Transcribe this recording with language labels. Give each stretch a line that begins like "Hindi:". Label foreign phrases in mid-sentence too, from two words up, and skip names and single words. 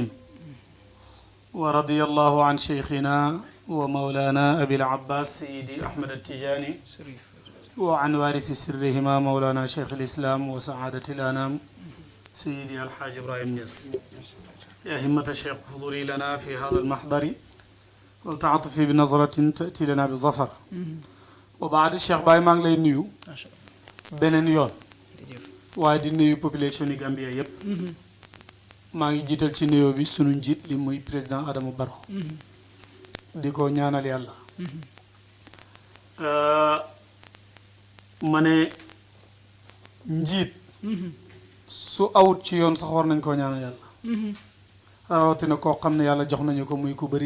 Arabic: ورضي الله عن شيخنا ومولانا أبي العباس سيدي أحمد التجاني وعن وارث سرهما مولانا شيخ الإسلام وسعادة الأنام سيدي الحاج إبراهيم نياس. يا همة الشيخ حضوري لنا في هذا المحضر والتعاطفي بنظرة تأتي لنا بالظفر. وبعد الشيخ
Wolof: باي maa ngi lay nuyu beneen yoon waaye di nuyu population yi Gambia yépp maa ngi jiital ci nuyoo bi sunu njiit li muy président Adama Barrow di ko ñaanal yàlla ma ne njiit su awut ci yoon sax war nañ koo ñaanal yàlla rawatina koo xam ne yàlla jox nañu ko muy ku bëri